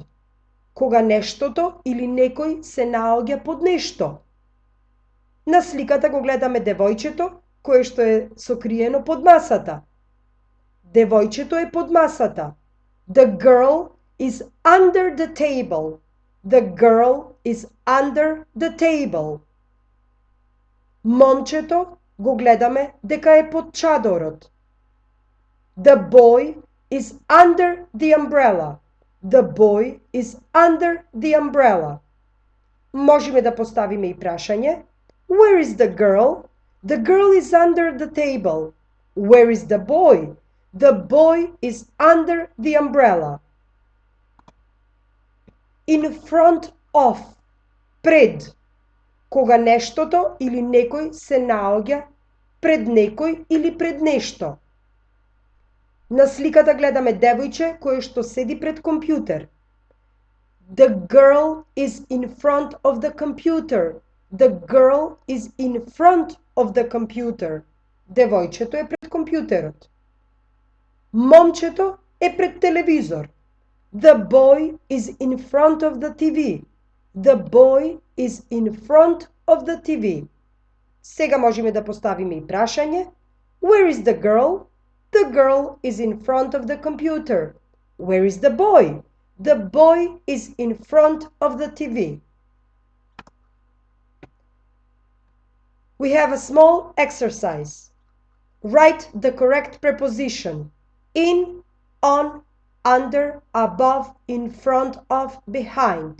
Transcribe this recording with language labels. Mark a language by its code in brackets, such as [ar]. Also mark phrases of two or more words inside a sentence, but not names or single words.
[mk] Кога нештото или некој се наоѓа под нешто. На сликата го гледаме девојчето кое што е сокриено под масата. Девојчето е под масата. [en] The girl is under the table. The girl is under the table. [mk] Момчето го гледаме дека е под чадорот. [en] The boy is under the umbrella. The boy is under the umbrella. [mk] Можеме да поставиме и прашање. [en] Where is the girl? The girl is under the table. Where is the boy? The boy is under the umbrella. In front of. [mk] Пред. Кога нештото или некој се наоѓа пред некој или пред нешто. На сликата гледаме девојче кое што седи пред компјутер. [en] The girl is in front of the computer. The girl is in front of the computer. [mk] Девојчето е пред компјутерот. Момчето е пред телевизор. [en] The boy is in front of the TV. The boy is in front of the TV. [mk] Сега можеме да поставиме и прашање. [en] Where is the girl? The girl is in front of the computer. Where is the boy? The boy is in front of the TV. We have a small exercise. Write the correct preposition. In, on, under, above, in front of, behind.